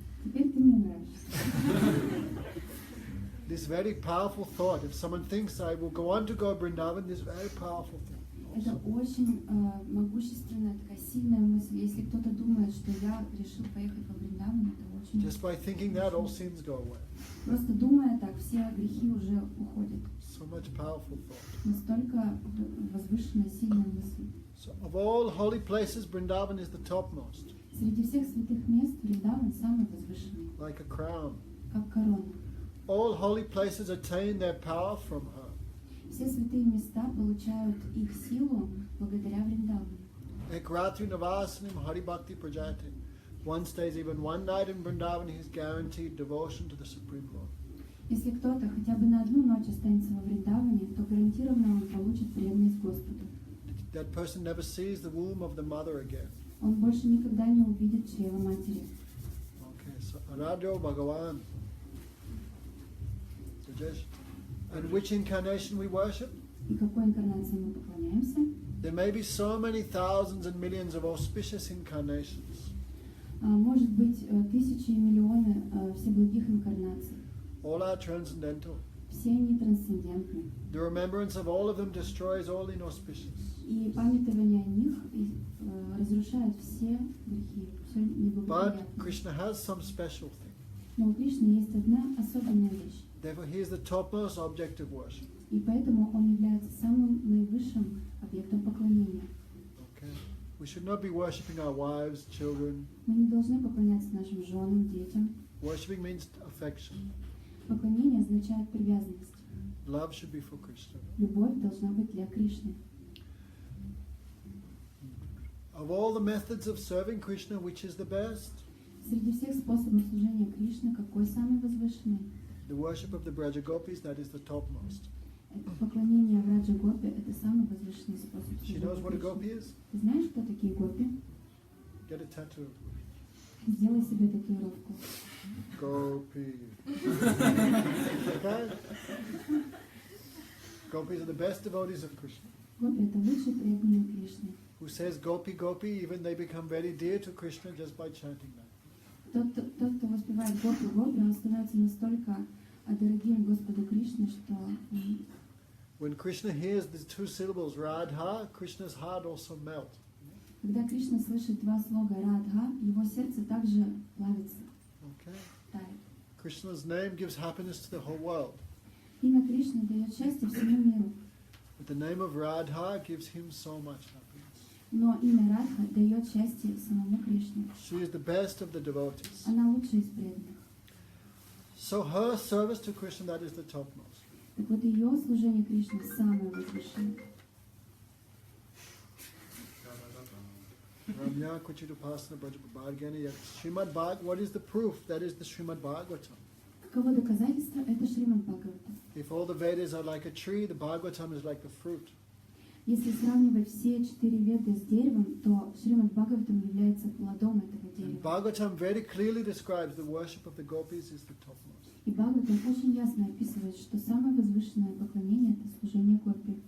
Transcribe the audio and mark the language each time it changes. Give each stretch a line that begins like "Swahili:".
Russian: Теперь ты мне нравишься.
English: This very powerful thought. If someone thinks I will go on to go Vrindavan, this very powerful thing.
Russian: Это очень могущественная, такая сильная мысль. Если кто-то думает, что я решил поехать во Вриндаван, это очень...
English: Just by thinking that, all sins go away.
Russian: Просто думая так, все грехи уже уходят.
English: So much powerful thought.
Russian: Настолько возвышенная, сильная мысль.
English: So of all holy places, Vrindavan is the topmost,
Russian: Среди всех святых мест Вриндаван самый возвышенный,
English: like a crown.
Russian: как корона.
English: All holy places attain their power from her.
Russian: Все святые места получают их силу благодаря Вриндавану.
Sanskrit: Ekratri Navasanim Hari Bhakti Prajati.
English: One stays even one night in Vrindavan, he is guaranteed devotion to the Supreme Lord.
Russian: Если кто-то хотя бы на одну ночь останется во Вриндаване, то гарантированно он получит преданность Господу.
English: That person never sees the womb of the mother again.
Russian: Он больше никогда не увидит чрева матери.
English: Okay, so
Sanskrit: Aradyo Bhagavan.
English: Rajesh. And which incarnation we worship?
Russian: И какой инкарнации мы поклоняемся?
English: There may be so many thousands and millions of auspicious incarnations.
Russian: Может быть, тысячи и миллионы всеблагих инкарнаций.
English: All are transcendental.
Russian: Все они трансцендентны.
English: The remembrance of all of them destroys all inauspicious.
Russian: И памятование о них разрушает все грехи, все
English: But
Russian: неблагоприятное.
English: Krishna has some special thing.
Russian: Но у Кришны есть одна особенная вещь.
English: Therefore, he is the topmost object of worship.
Russian: И поэтому он является самым наивысшим объектом поклонения.
English: Okay? We should not be worshipping our wives, children.
Russian: Мы не должны поклоняться нашим женам, детям.
English: Worshipping means affection.
Russian: Поклонение означает привязанность.
English: Love should be for Krishna.
Russian: Любовь должна быть для Кришны.
English: Of all the methods of serving Krishna, which is the best?
Russian: Среди всех способов служения Кришны, какой самый возвышенный?
English: The worship of the Braja Gopis, that is the topmost.
Russian: Поклонение Враджа Гопи – это самый возвышенный способ
English: She
Russian: служения
English: knows what a
Russian: Кришне.
English: gopi is?
Russian: Ты знаешь, кто такие гопи?
English: Get a tattoo.
Russian: Сделай себе татуировку.
English: Gopi. Okay? Gopis are the best devotees of Krishna.
Russian: Гопи – это лучшие преданные Кришны.
English: Who says Gopi, Gopi, even they become very dear to Krishna just by chanting that.
Russian: Тот, кто воспевает Гопи, Гопи, он становится настолько дорогим Господу Кришне, что
English: When Krishna hears the two syllables Radha, Krishna's heart also melts.
Russian: когда Кришна слышит два слога Радха, его сердце также плавится,
English: Okay?
Russian: тает.
English: Krishna's name gives happiness to the whole world.
Russian: Имя Кришны дает счастье всему миру,
English: But the name of Radha gives him so much happiness.
Russian: но имя Радха дает счастье самому Кришне.
English: She is the best of the devotees.
Russian: Она лучшая из преданных.
English: So her service to Krishna, that is the topmost.
Russian: Так вот, ее служение Кришне самое возвышенное.
Sanskrit: Ramya Kuchidupasana Brajabhargani Yak Srimad Bhag.
English: What is the proof? That is the Srimad Bhagavatam.
Russian: Каково доказательство? Это Шримад Бхагаватам.
English: If all the Vedas are like a tree, the Bhagavatam is like the fruit.
Russian: Если сравнивать все 4 веды с деревом, то Шримад Бхагаватам является плодом этого
English: And
Russian: дерева.
English: Bhagavatam very clearly describes the worship of the gopis is the topmost.
Russian: И Бхагаватам очень ясно описывает, что самое возвышенное поклонение – это служение Гопи.